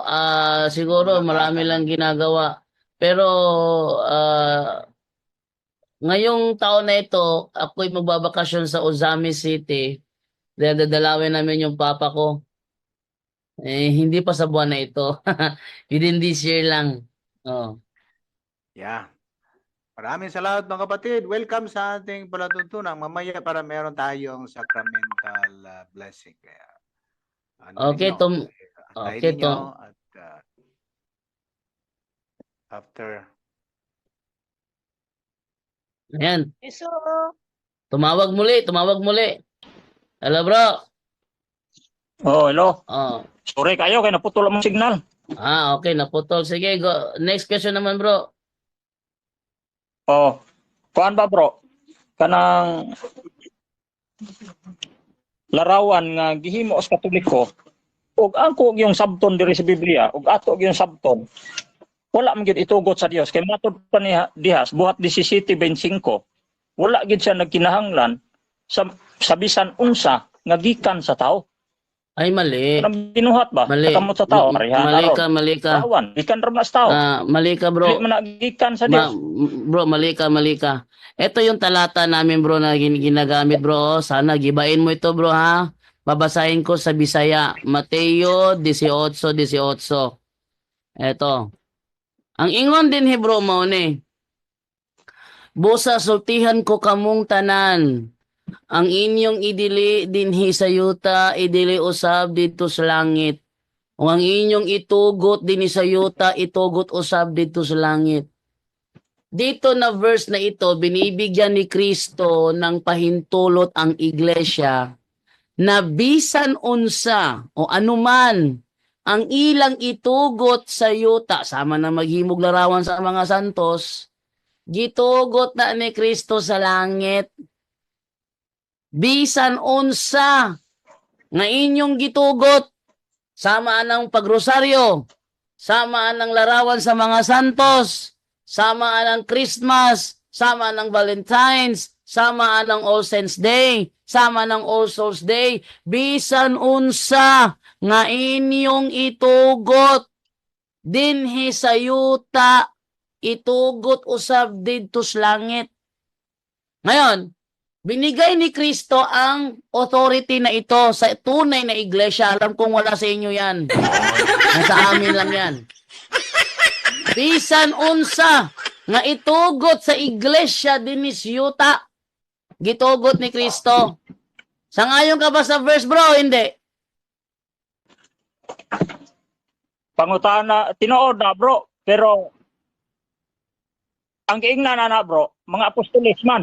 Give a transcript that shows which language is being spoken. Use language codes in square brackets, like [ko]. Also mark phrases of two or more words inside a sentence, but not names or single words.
[tl] Siguro marami lang ginagawa. Pero ngayong taon na ito, ako'y magbabakasyon sa Ozami City. Dahil dadalawin namin yung papa ko. Hindi pa sa buwan na ito. [en] Within this year lang. Oh. Yeah. [tl] Maraming salamat mga kapatid. Welcome sa ating palatuntunan. Mamaya para meron tayong [en] sacramental blessing. [tl] Kaya, [en] Okay, [tl] antayin [en] okay, [tl] ninyo at after. Ayan. Tumawag muli. [en] Hello, bro. Hello. Oh. [tl] Sorry kayo, kaya naputol ang signal. Okay, naputol. Sige, [en] go. Next question naman, bro. [ceb] Kuan ba, bro? Kanang larawan nga gihimo sa Katoliko, ug angko yung sabton diri sa Biblia, ug ato yung sabton. Wala man gyud itugot sa Dios kay matud pa ni Dihas buhat 17:25. Wala gyud siya nagkinahanglan sa bisan unsa nga gikan sa tao. Ay, mali. Kanang binuhat ba? Mali. Kamot sa tao, Mali ka. Larawan, gikan ra sa tao. Mali ka, bro. Dili man nagikan sa Dios. Bro, mali ka. [tl] Ito yung talata namin, bro, na ginagamit, bro. Sana gibain mo ito, bro, ha? Babasahin ko sa Bisaya. Mateo 18:18. Ito. [ceb] Ang ingon din, Hebro mo ni. Busa sultihan ko kamong tanan. Ang inyong idili dinhi sa yuta, idili usab dito sa langit. O ang inyong itugot dinhi sa yuta, itugot usab dito sa langit. [tl] Dito na verse na ito, binibigyan ni Kristo ng pahintulot ang iglesia na [ceb] bisan unsa [tl] o anuman ang ilang itugot sa yuta, [ceb] sama na maghimog larawan sa mga santos, gitugot na ni Kristo sa langit. Bisan unsa nga inyong gitugot, sama ng pagrosaryo, samaan ng larawan sa mga santos, samaan ng Christmas, samaan ng Valentine's, samaan ng All Saints Day, sama ng All Souls Day, bisan unsa nga inyong itugot dinhi sa yuta, itugot usab didto sa langit. [tl] Ngayon, binigay ni Kristo ang authority na ito sa tunay na iglesia. Alam kong wala sa inyo yan. Nasa amin lang yan. [ceb] Bisan unsa nga itugot sa iglesia dinis yuta, gitugot ni Kristo. Sangayon ka ba sa verse, bro? [tl] Hindi. [ceb] Pangutana, tinuod na bro, pero ang giingnan na bro, mga apostolis man.